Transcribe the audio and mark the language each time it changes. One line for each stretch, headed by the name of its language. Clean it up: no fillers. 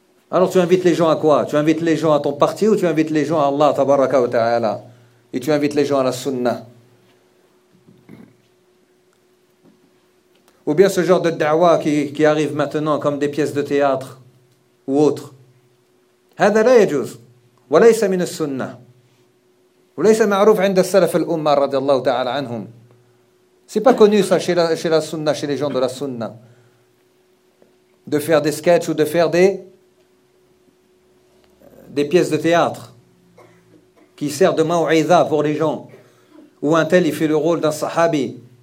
French: Alors tu invites les gens à quoi ? Tu invites les gens à ton parti ou tu invites les gens à Allah, tabaraka wa ta'ala ? Et tu invites les gens à la sunna ? Ou bien ce genre de da'wa qui arrive maintenant comme des pièces de théâtre ou autre.
Arabic: هذا لا يجوز وليس من السنة وليس معروف عند السلف الأمة رضي الله تعالى عنهم
French: C'est pas connu ça chez la sunna, chez les gens de la sunna. De faire des sketchs ou de faire des pièces de théâtre qui servent de ma'ouïza pour les gens. Ou un tel, il fait le rôle d'un sahabi.